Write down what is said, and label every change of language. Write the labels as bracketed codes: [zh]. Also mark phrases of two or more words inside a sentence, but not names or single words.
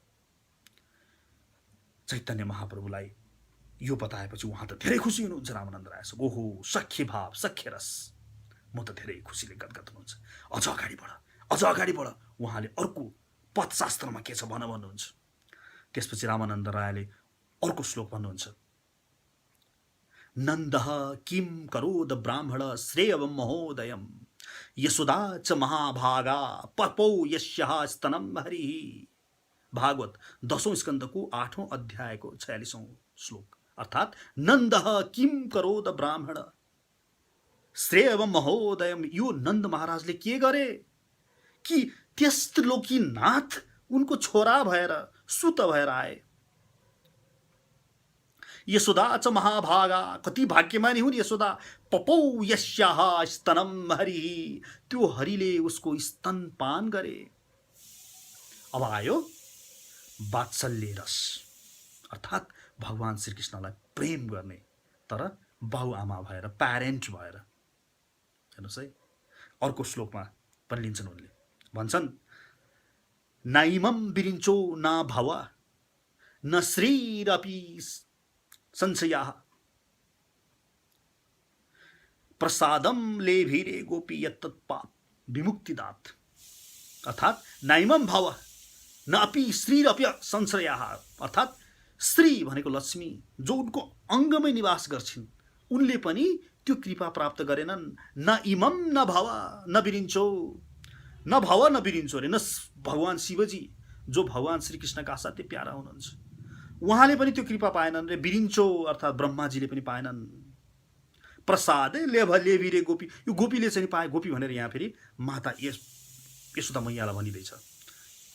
[ne] चैतन्य महाप्रभुलाई यो बताएपछि उहाँ त धेरै खुसी हुनुहुन्छ रामानन्द रायसँग, ओहो सख्य भाव, सख्य रस, म त धेरै खुसीले गदगद हुनुहुन्छ। अझ अगाडि बढ, अझ अगाडि बढ, उहाँले अर्को पथशास्त्रमा के छ भन्नुहुन्छ। त्यसपछि रामानन्द रायले अर्को श्लोक भन्नुहुन्छ, [sa] नन्दः किं करोद ब्राह्मण श्रेयवं महोदयं यशोदा च महाभागा पपौ यस्याः स्तनं हरिः। [ne] भागवत 10औं स्कन्धको 8औं अध्यायको 46औं श्लोक। [sa] अर्थात् नन्दः किं करोद ब्राह्मण श्रेयवं महोदयम, [ne] यो नन्द महाराजले के गरे कि त्यस त्रिलोकीनाथ उनको छोरा भएर सुत भएर आए। [sa] यशोदा च महाभागा, [ne] कति भाग्यमानी हुन् यशोदा, [sa] पपौ यस्याः स्तनं हरि, [ne] त्यो हरिले उसको स्तनपान गरे। अब आयो वात्सल्य रस, अर्थात् भगवान् श्रीकृष्णलाई प्रेम गर्ने तर बाउआमा भएर, प्यारेन्ट भएर। हेर्नुहोस् है, अर्को श्लोकमा पनि लिन्छन् उनले, भन्छन् [sa] नाइमं विरिञ्चो न भव न श्रीरपि संशयाः प्रसादम लेभिरे गोपी यत्तत्पाप विमुक्तिदात। [ne] अर्थात् [sa] नाइमं भव न अपि श्रीरपि संशयाः, [ne] अर्थात् श्री भनेको लक्ष्मी जो उनको अङ्गमै निवास गर्छिन्, उनले पनि त्यो कृपा प्राप्त गरेनन्। [sa] न इमम न भव न बिरिन्छो, न भव न बिरिन्छो [ne] अरे, न भगवान् शिवजी जो भगवान् श्रीकृष्णका असाध्यै प्यारा हुनुहुन्छ, उहाँले पनि त्यो कृपा पाएनन् रे। बिरिन्छो अर्थात् ब्रह्माजीले पनि पाएनन्। [sa] प्रसाद लेभिरे गोपी, [ne] यो गोपीले चाहिँ पाए, गोपी भनेर यहाँ फेरि माता यशोदा मैयालाई भनिँदैछ।